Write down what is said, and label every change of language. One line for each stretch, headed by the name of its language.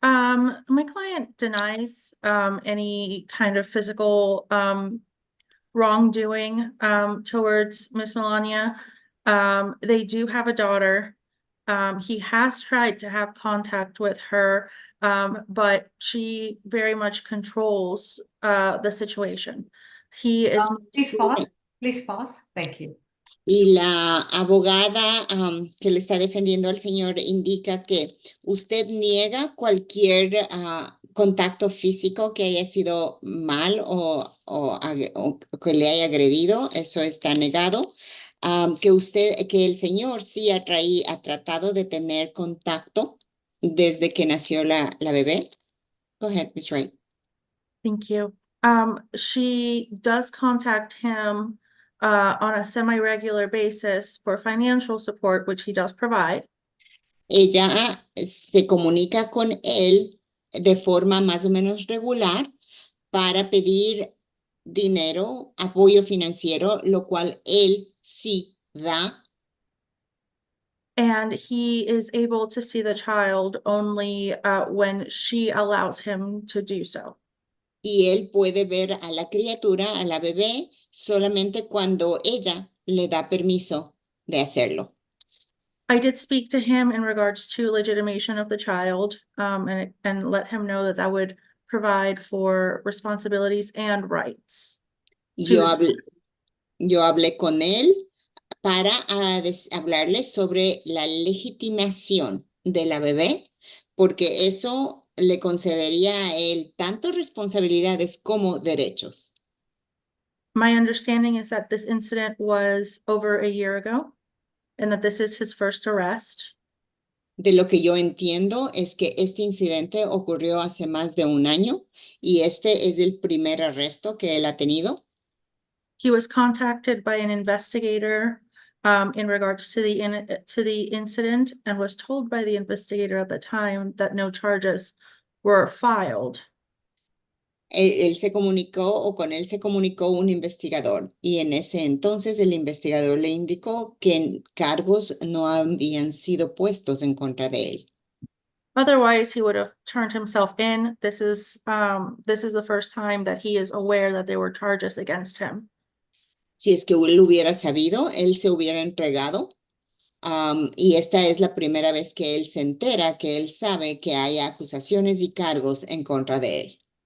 English: My client denies any kind of physical wrongdoing towards Miss Melania. They do have a daughter. He has tried to have contact with her, but she very much controls the situation. He is Please pause. Thank you.
Spanish: Y la abogada que le está defendiendo al señor indica que usted niega cualquier contacto físico que haya sido mal o que le haya agredido, eso está negado. Que el señor sí ha tratado de tener contacto desde que nació la bebé.
English: Go ahead, Ms. Wright. Thank you. She does contact him on a semi-regular basis for financial support, which he does provide.
Spanish: Ella se comunica con él de forma más o menos regular para pedir dinero, apoyo financiero, lo cual él sí da.
English: And he is able to see the child only when she allows him to do so.
Spanish: Y él puede ver a la criatura, a la bebé, solamente cuando ella le da permiso de hacerlo.
English: I did speak to him in regards to legitimation of the child, and let him know that would provide for responsibilities and rights.
Spanish: Yo hablé con él para hablarle sobre la legitimación de la bebé, porque eso le concedería a él tanto responsabilidades como derechos.
English: My understanding is that this incident was over a year ago, and that this is his first arrest.
Spanish: De lo que yo entiendo es que este incidente ocurrió hace más de un año y este es el primer arresto que él ha tenido.
English: He was contacted by an investigator in regards to the incident, and was told by the investigator at the time that no charges were filed.
Spanish: Él se comunicó o con él se comunicó un investigador y en ese entonces el investigador le indicó que cargos no habían sido puestos en contra de él.
English: Otherwise, he would have turned himself in. This is the first time that he is aware that there were charges against him.
Spanish: Si es que él hubiera sabido, él se hubiera entregado. Y esta es la primera vez que él se entera, que él sabe que hay acusaciones y cargos en contra de él.